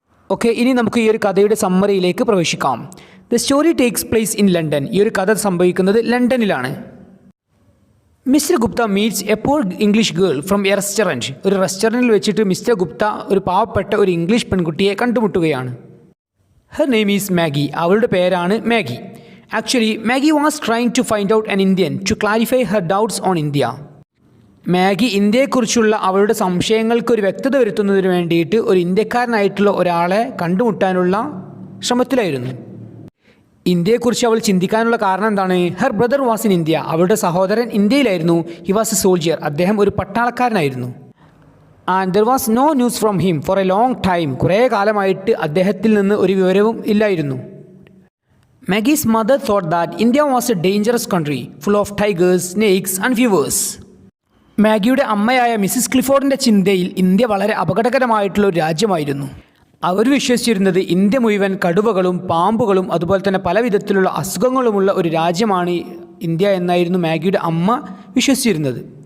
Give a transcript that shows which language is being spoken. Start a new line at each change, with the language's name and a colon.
Malayalam: Okay, ഇനി നമുക്ക് ഈ ഒരു കഥയുടെ സമ്മറിയിലേക്ക് പ്രവേശിക്കാം.
English: The story takes place in London.
Malayalam: ഈ ഒരു കഥ സംഭവിക്കുന്നത് ലണ്ടനിലാണ്.
English: Mr Gupta meets a poor English girl from a restaurant.
Malayalam: ഒരു റെസ്റ്റോറൻറ്റിൽ വെച്ചിട്ട് മിസ്റ്റർ ഗുപ്ത ഒരു പാവപ്പെട്ട ഒരു ഇംഗ്ലീഷ് പെൺകുട്ടിയെ കണ്ടുമുട്ടുകയാണ്.
English: Her name is Maggie.
Malayalam: അവളുടെ പേരാണ് Maggi.
English: Actually, Maggie was trying to find out an Indian to clarify her doubts on India.
Malayalam: Maggi ഇന്ത്യയെക്കുറിച്ചുള്ള അവളുടെ സംശയങ്ങൾക്ക് ഒരു വ്യക്തത വരുത്തുന്നതിന് വേണ്ടിയിട്ട് ഒരു ഇന്ത്യക്കാരനായിട്ടുള്ള ഒരാളെ കണ്ടുമുട്ടാനുള്ള ശ്രമത്തിലായിരുന്നു. ഇന്ത്യയെക്കുറിച്ച് അവൾ ചിന്തിക്കാനുള്ള കാരണം എന്താണ്?
English: Her brother was in India.
Malayalam: അവളുടെ സഹോദരൻ ഇന്ത്യയിലായിരുന്നു.
English: He was a soldier.
Malayalam: അദ്ദേഹം ഒരു പട്ടാളക്കാരനായിരുന്നു.
English: And there was no news from him for a long time.
Malayalam: കുറേ കാലമായിട്ട് അദ്ദേഹത്തിൽ നിന്ന് ഒരു വിവരവും ഇല്ലായിരുന്നു.
English: Maggie's mother thought that India was a dangerous country full of tigers, snakes and beavers.
Malayalam: മാഗിയുടെ അമ്മയായ മിസ്സിസ് ക്ലിഫോർഡിൻ്റെ ചിന്തയിൽ ഇന്ത്യ വളരെ അപകടകരമായിട്ടുള്ള ഒരു രാജ്യമായിരുന്നു. അവർ വിശ്വസിച്ചിരുന്നത് ഇന്ത്യ മുഴുവൻ കടുവകളും പാമ്പുകളും അതുപോലെ തന്നെ പല വിധത്തിലുള്ള അസുഖങ്ങളുമുള്ള ഒരു രാജ്യമാണ് ഇന്ത്യ എന്നായിരുന്നു മാഗിയുടെ അമ്മ വിശ്വസിച്ചിരുന്നത്.